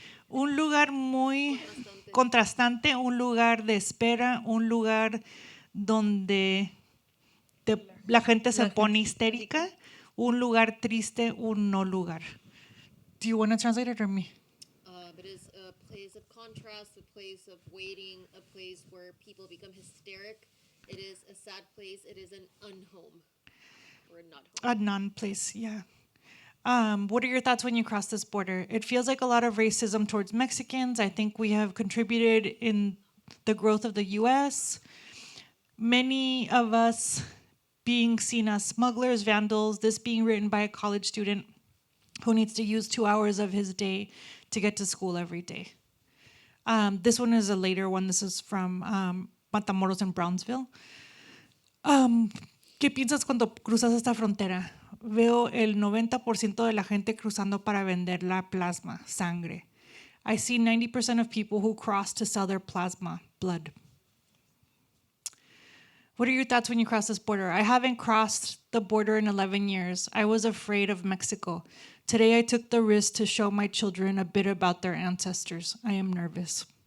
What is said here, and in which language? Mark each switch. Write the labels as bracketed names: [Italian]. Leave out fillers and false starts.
[Spanish] Un lugar muy contrastante, un lugar de espera, un lugar donde la gente se pone histérica, un lugar triste, un no lugar. [English] Do you want to translate it or me? But it's a place place of contrast, a place of waiting, a place where people become hysteric. It is a sad place. It is an unhome or a not home. A non-place, yeah. What are your thoughts when you cross this border? It feels like a lot of racism towards Mexicans. I think we have contributed in the growth of the U.S. Many of us being seen as smugglers, vandals, this being written by a college student who needs to use 2 hours of his day to get to school every day. This one is a later one. This is from Matamoros in Brownsville. [Spanish] ¿Qué piensas cuando cruzas esta frontera? Veo el 90% de la gente cruzando para vender la plasma, sangre. [English] I see 90% of people who cross to sell their plasma, blood. What are your thoughts when you cross this border? I haven't crossed the border in 11 years. I was afraid of Mexico. Today I took the risk to show my children a bit about their ancestors. I am nervous.